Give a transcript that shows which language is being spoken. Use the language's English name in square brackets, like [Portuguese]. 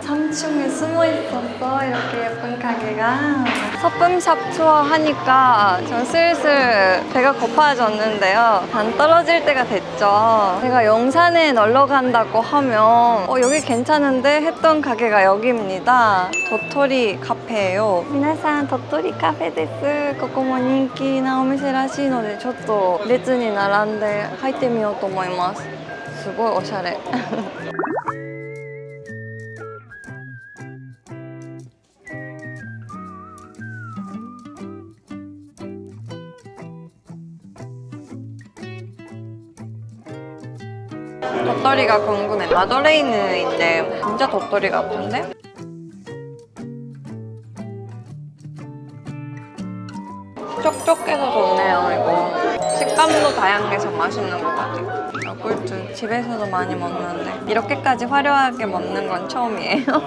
[Korean] 3층에 숨어 있었어. 이렇게 예쁜 가게가. 소품샵 투어 하니까 전 슬슬 배가 고파졌는데요. 단 떨어질 때가 됐죠. 제가 용산에 놀러 간다고 하면 여기 괜찮은데 했던 가게가 여기입니다. 도토리 카페예요. [Japanese] 皆さん 도토리 카페です。ここも人気なお店らしいのでちょっと列に並んで入ってみようと思います。すごいおしゃれ [Korean] 덧더리가 궁금해. 마더레이ヌ인데 진짜 덧더리 같은데? 촉촉해서 좋네요, 이거. 식감도 다양해서 맛있는 것 같아요. 요구르트 집에서도 많이 먹는데 이렇게까지 화려하게 먹는 건 처음이에요.